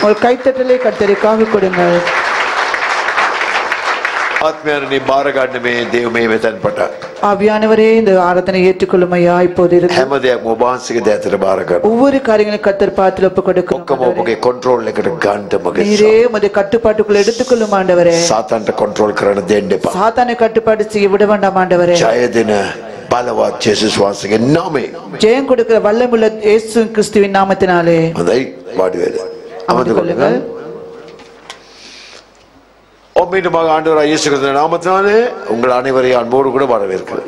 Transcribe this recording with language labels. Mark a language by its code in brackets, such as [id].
[ta] ஒரு கைத்தட்டலை கர்த்தருக்காக கொடுங்கள். [si] ආත්මයන්නි බාර ගන්න මේ දේව මේ මෙතෙන් පට. [ta] ஆவியானவரே இந்த ஆராதனை ஏற்றுக்கொள்ளும் ஐயா. இப்போது இருந்து [si] හැම දෙයක්ම ඔබ වහන්සේගේ දෑතට බාර ගන්න. [ta] ஒவ்வொரு காரியங்களையும் கர்த்தர் பாதத்தில் ஒப்பு கொடுக்கிறோம். [si] ඔක්කොම ඔබගේ කන්ට්‍රෝල් එකට ගන්න මගේ. [ta] நீரே உம்முடைய கட்டுப்பாட்டுக்குள் எடுத்துக்கொள்ளும் ஆண்டவரே. [si] සාතන්ට කන්ට්‍රෝල් කරන්න දෙන්න එපා. [ta] சாத்தானை கட்டுப்பாடு செய்ய விட வேண்டாம் ஆண்டவரே. [si] ජය දෙන බලවත් යේසුස් වහන්සේගේ නාමයෙන්. [ta] ஜெயம் கொடுக்கிற வல்லமுள்ள இயேசு கிறிஸ்துவின் நாமத்தினாலே. [si] හොඳයි වාඩි වෙන්න. [ta] அமர்ந்து கொள்ளுங்கள். மீண்டும் ஆண்டவராகிய இயேசு கிறிஸ்துவின் நாமத்தினாலே உங்கள் அனைவரையும் அன்போடு கூட வரவேற்கிறேன்.